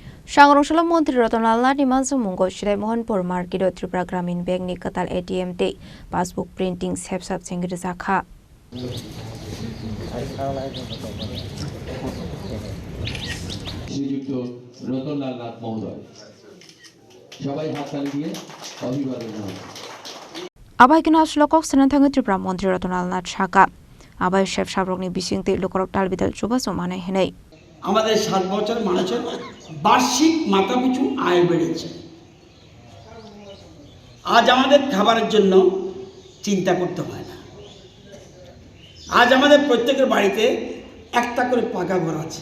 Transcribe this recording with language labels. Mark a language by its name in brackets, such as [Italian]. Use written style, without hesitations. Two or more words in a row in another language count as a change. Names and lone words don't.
[Kok Borok] Sangrongshalo Mantri Ratanlal Nimansa Mungo Shilai Mohanpur Market Tripura Gramin Bank ni Katal ATM te [English] passbook printing [Kok Borok] sepsap sengir zakha. [Bangla] শ্রীযুক্ত রতনলাল নাথ মহোদয় সবাই হাততালি দিয়ে অভিবাদন জানান। [Kok Borok] Abai kena slokok senantang Tripura Mantri Ratanlal Nath Shaka. Abai chef sabrokni bisingte lokorok talbital coba somane henai. [Bangla] আমাদের 7 বছর মানুষের বার্ষিক মাথাপিছু আয় বেড়েছে। আজ আমাদের খাবারের জন্য চিন্তা করতে হয় না। আজ আমাদের প্রত্যেকের বাড়িতে একটা করে পাকা ঘর আছে।